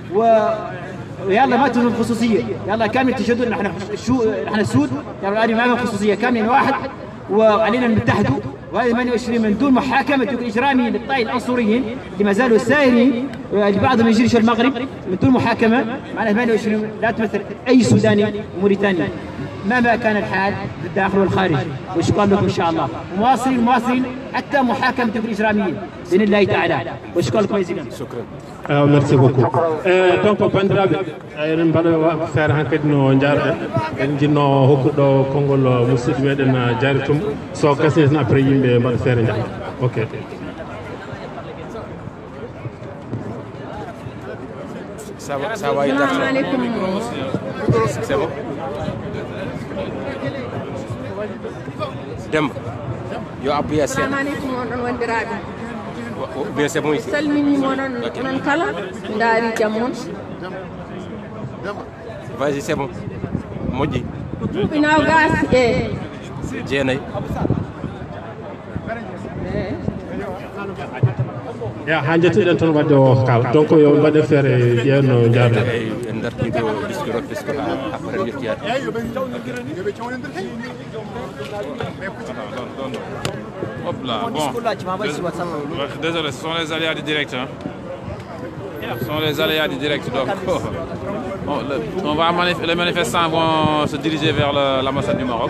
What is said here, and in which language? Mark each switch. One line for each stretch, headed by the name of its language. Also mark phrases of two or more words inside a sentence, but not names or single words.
Hassaniyya: ويلا ما تفهم خصوصيه يلا كامل تشهدوا نحن السود يلا ما في خصوصيه كاملين واحد وعلينا نتحدوا وهذه 28 من دون محاكمه الاجرامي للطائي العنصريين اللي ما زالوا سائرين بعضهم يجريش المغرب من دون محاكمه معناها 28 لا تمثل اي سوداني وموريتاني مهما كان الحال في الداخل والخارج وشكرا لكم ان شاء الله ومواصلين حتى محاكمه الاجراميين باذن الله تعالى وشكرا لكم جزيلا شكرا
French: merci beaucoup
Fula: donc bandiraɓe eɗen mbaɗa feere han kadi no jarɗen en jinno hokkuɗo konngol musidɗo meɗen Diary Toumba so gasi tan après yimɓe mbaɗa feere jahata ok
French: ça va c'est bon Demba
Fula: yo abbuya sen
Arabic: السلام عليكم
Fula: oɗon wondiraɓe
French: bien c'est bon ici
Fula: salminimo onon onon kala ndaari jaam moon
French: vas-y c'est bon moƴƴi
Fula: duuɓi nogas e jeenayyi ya ha jettiɗen toon wadde o kala donc yo mbaɗe feere ƴeewno jarɗen en dartiɗo
French: disque puisque après
Fula: yettiyade
French: Hop là, bon. Désolé, ce sont les aléas du direct. Hein. Ce sont les aléas du direct. Donc, les manifestants vont se diriger vers l'ambassade du Maroc.